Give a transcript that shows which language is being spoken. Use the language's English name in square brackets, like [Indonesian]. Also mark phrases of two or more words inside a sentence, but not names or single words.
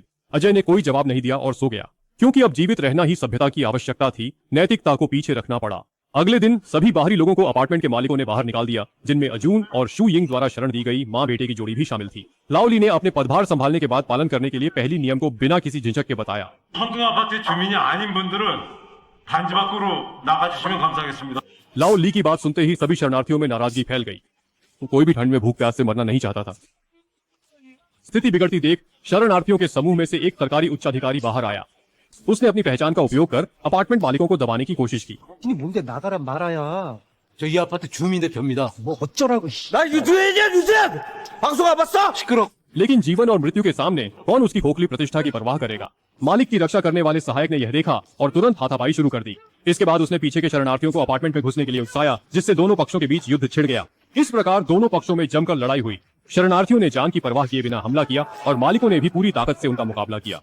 [Hindi] अजय ने कोई जवाब नहीं दिया और सो गया, क्योंकि अब जीवित रहना ही सभ्यता की आवश्यकता थी। नैतिकता को पीछे रखना पड़ा। अगले दिन सभी बाहरी लोगों को अपार्टमेंट के मालिकों ने बाहर निकाल दिया, जिनमें अर्जुन और शू यंग द्वारा शरण दी गई माँ बेटे की जोड़ी भी शामिल थी। लाओली ने अपने पदभार संभालने के बाद पालन करने के लिए पहली नियम को बिना किसी झिझक के बताया। [Korean] 황궁 아파트 주민이 아닌 분들은 단지 밖으로 나가주시면 감사하겠습니다. [Hindi] लाओ ली की बात सुनते ही सभी शरणार्थियों में नाराजगी फैल गई। कोई भी ठंड में भूख प्यास से मरना नहीं चाहता था। स्थिति बिगड़ती देख शरणार्थियों के समूह में से एक सरकारी उच्चाधिकारी बाहर आया। उसने अपनी पहचान का उपयोग कर अपार्टमेंट मालिकों को दबाने की कोशिश की। [Korean] 이 뭔데 나가란 말아야. 저 이 아파트 주민 대표입니다. 뭐 어쩌라고. 나 유튜브야 유튜브 방송 안 봤어? 시끄러. [Hindi] लेकिन जीवन और मृत्यु के सामने कौन उसकी खोखली प्रतिष्ठा की परवाह करेगा। मालिक की रक्षा करने वाले सहायक ने यह देखा और तुरंत हाथापाई शुरू कर दी। इसके बाद उसने पीछे के शरणार्थियों को अपार्टमेंट में घुसने के लिए उकसाया, जिससे दोनों पक्षों के बीच युद्ध छिड़ गया। इस प्रकार दोनों पक्षों में जमकर लड़ाई हुई। शरणार्थियों ने जान की परवाह किए बिना हमला किया और मालिकों ने भी पूरी ताकत से उनका मुकाबला किया।